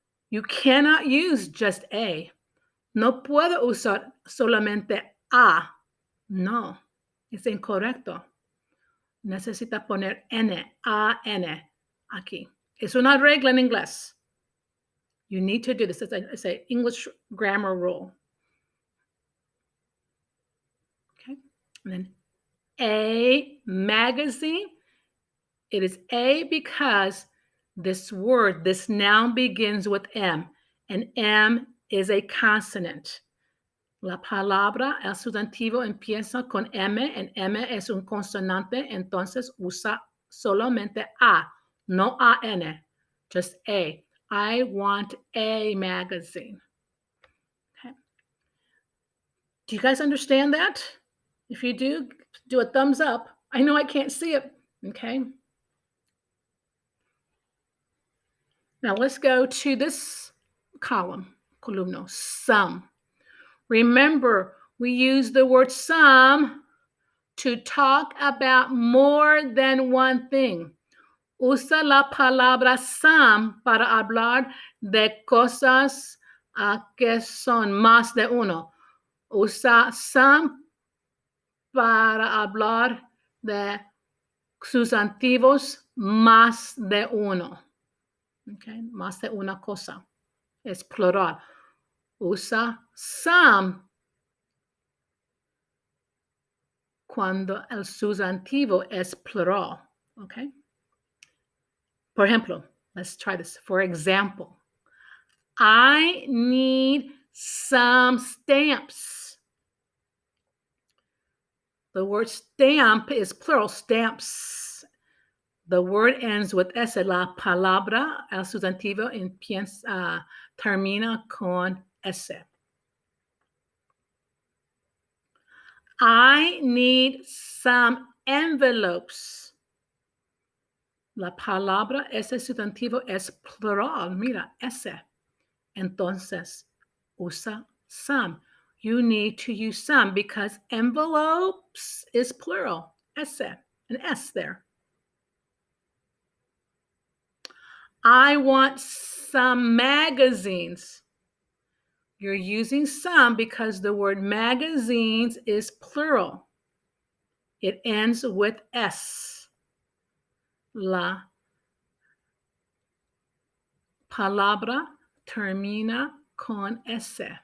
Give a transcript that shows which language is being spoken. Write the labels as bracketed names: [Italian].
[English] You cannot use just a. [Spanish] No puedo usar solamente a. No, es incorrecto. Necesita poner n, a-n aquí. Es una regla en inglés. [English] You need to do this. It's an English grammar rule. Okay. And then a magazine. It is a because this word, this noun begins with M, and M is a consonant. [Spanish] La palabra, el sustantivo empieza con M, and M es un consonante, entonces usa solamente A, no A-N, just A. [English] I want a magazine. Okay. Do you guys understand that? If you do a thumbs up. I know I can't see it, okay? Now let's go to this columno, some. Remember, we use the word some to talk about more than one thing. [Spanish] Usa la palabra some para hablar de cosas que son más de uno. Usa some para hablar de sustantivos más de uno. Okay, más de una cosa. Es plural. Usa some cuando el sustantivo es plural. [English] Okay. [Spanish] Por ejemplo, [English] let's try this. For example, I need some stamps. The word stamp is plural, stamps. The word ends with S. [Spanish] La palabra, el sustantivo, termina con S. [English] I need some envelopes. [Spanish] La palabra, ese sustantivo es plural. Mira, ese. Entonces, usa some. [English] You need to use some because envelopes is plural. Ese, an S there. I want some magazines. You're using some because the word magazines is plural. It ends with S. [Spanish] La palabra termina con S.